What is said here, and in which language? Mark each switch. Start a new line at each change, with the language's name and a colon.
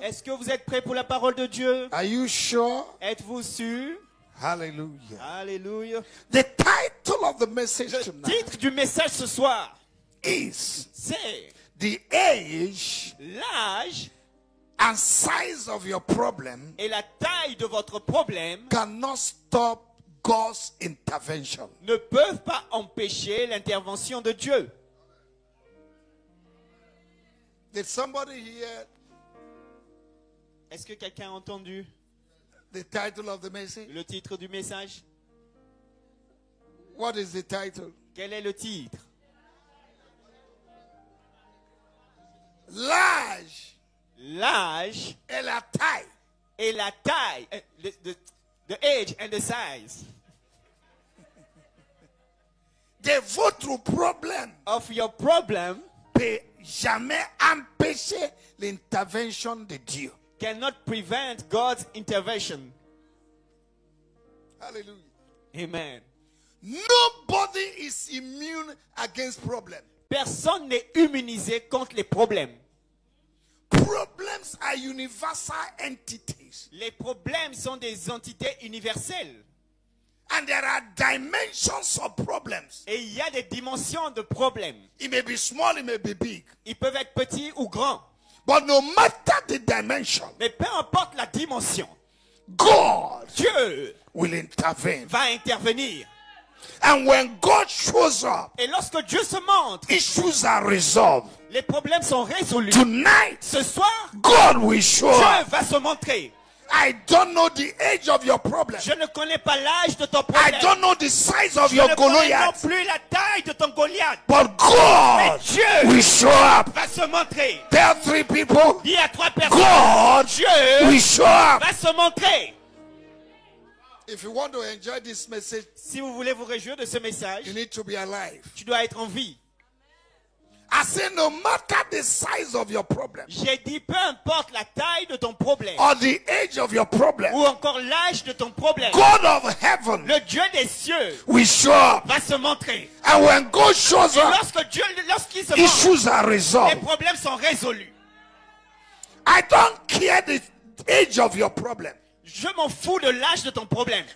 French: Est-ce que vous êtes prêts pour la parole de Dieu?
English: Are you sure?
French: Êtes-vous sûr?
English: Hallelujah.
French: Alléluia.
English: The title of the message
French: Le
English: tonight
French: titre du message ce soir,
English: is
French: c'est
English: the age
French: l'âge
English: and size of your problem
French: et la taille de votre problème
English: cannot stop God's intervention.
French: ne peuvent pas empêcher l'intervention de Dieu.
English: Did somebody hear
French: Est-ce que quelqu'un a entendu
English: the title of the message?
French: le titre du message?
English: What is the title?
French: Quel est le titre? L'âge L'âge et la taille et la taille.
English: The age and the size
French: de votre problème
English: of your problem
French: peut jamais empêcher l'intervention de Dieu.
English: cannot prevent God's intervention. Hallelujah. Amen. Nobody is immune against problems.
French: Personne n'est immunisé contre les problèmes.
English: Problems are universal entities.
French: Les problèmes sont des entités universelles.
English: And there are dimensions of problems.
French: Et il y a des dimensions de problèmes.
English: It may be small, it may be big.
French: Ils peuvent être petits ou grands.
English: But no matter the dimension,
French: Mais peu importe la dimension,
English: God
French: Dieu
English: will intervene.
French: va intervenir.
English: And when God shows up,
French: Et lorsque Dieu se montre,
English: issues are resolved.
French: les problèmes sont résolus.
English: Tonight,
French: Ce soir,
English: God will show
French: Dieu
English: up.
French: va se montrer.
English: I don't know the age of your problem.
French: Je ne connais pas l'âge de ton
English: I
French: problème.
English: don't know the size of
French: Je
English: your
French: ne connais non
English: Goliath.
French: plus la taille de ton Goliath.
English: But God
French: Dieu
English: will show up.
French: va se montrer.
English: Tell three people,
French: Il y a trois personnes.
English: God
French: Dieu
English: will show up.
French: va se montrer.
English: If you want to enjoy this message,
French: Si vous voulez vous réjouir de ce message,
English: you need to be alive.
French: tu dois être en vie.
English: I say no matter the size of your problem
French: J'ai dit peu importe la taille de ton problème
English: or the age of your problem,
French: ou encore l'âge de ton problème,
English: God of heaven
French: le Dieu des cieux
English: will show up.
French: va se montrer.
English: And when God shows
French: Et
English: up,
French: lorsqu'il se montre,
English: issues are
French: les
English: resolved.
French: problèmes sont résolus.
English: I don't care the age of your problem.
French: Je m'en fous de l'âge de ton problème.